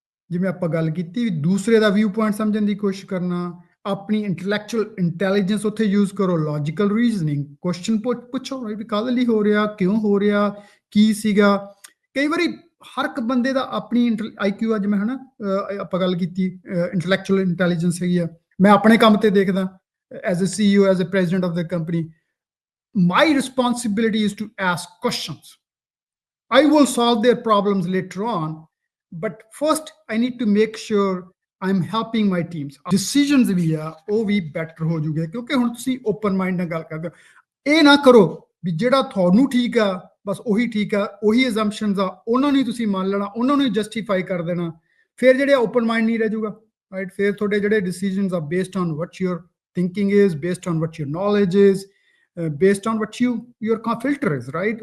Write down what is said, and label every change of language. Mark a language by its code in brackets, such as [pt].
[pa] ਜਿਵੇਂ ਆਪਾਂ ਗੱਲ ਕੀਤੀ, ਦੂਸਰੇ ਦਾ ਵਿਊ ਪੁਆਇੰਟ ਸਮਝਣ ਦੀ ਕੋਸ਼ਿਸ਼ ਕਰਨਾ, ਆਪਣੀ ਇੰਟੈਲੈਕਚੁਅਲ ਇੰਟੈਲੀਜੈਂਸ ਉੱਥੇ ਯੂਜ਼ ਕਰੋ, ਲੌਜੀਕਲ ਰੀਜ਼ਨਿੰਗ, ਕੁਐਸਚਨ ਪੁੱਛੋ ਵੀ ਕਾਹਦੇ ਲਈ ਹੋ ਰਿਹਾ, ਕਿਉਂ ਹੋ ਰਿਹਾ, ਕੀ ਸੀਗਾ। ਕਈ ਵਾਰੀ ਹਰ ਇੱਕ ਬੰਦੇ ਦਾ ਆਪਣੀ IQ, ਅੱਜ ਮੈਂ ਹਨਾ ਆਪਾਂ ਗੱਲ ਕੀਤੀ ਇੰਟੈਲੈਕਚੁਅਲ ਇੰਟੈਲੀਜੈਂਸ ਹੈਗੀ ਆ। ਮੈਂ ਆਪਣੇ ਕੰਮ ਤੇ ਦੇਖਦਾ, [en] As a CEO, as a president of the company, my responsibility is to ask questions। I will solve their problems later on, but first I need to make sure I'm helping my teams। [pa] decisions ਵੀ ਆ ਉਹ ਵੀ better ਹੋ ਜੂਗੇ, ਕਿਉਂਕਿ ਹੁਣ ਤੁਸੀਂ open mind ਨਾਲ ਗੱਲ ਕਰਦੇ ਹੋ। ਇਹ ਨਾ ਕਰੋ ਵੀ ਜਿਹੜਾ ਤੁਹਾਨੂੰ ਠੀਕ ਆ ਬਸ ਉਹੀ ਠੀਕ ਆ, ਉਹੀ ਅਜ਼ੰਪਸ਼ਨਸ ਆ, ਉਹਨਾਂ ਨੂੰ ਹੀ ਤੁਸੀਂ ਮੰਨ ਲੈਣਾ, ਉਹਨਾਂ ਨੂੰ ਹੀ ਜਸਟੀਫਾਈ ਕਰ ਦੇਣਾ। ਫਿਰ ਜਿਹੜੇ ਓਪਨ ਮਾਈਂਡ ਨਹੀਂ ਰਹਿ ਜੂਗਾ, ਰਾਈਟ। ਫਿਰ ਤੁਹਾਡੇ ਜਿਹੜੇ ਡਿਸੀਜਨਸ ਆ [en] based on what your thinking is, based on what your knowledge is, based on what your filter is, [pa] right.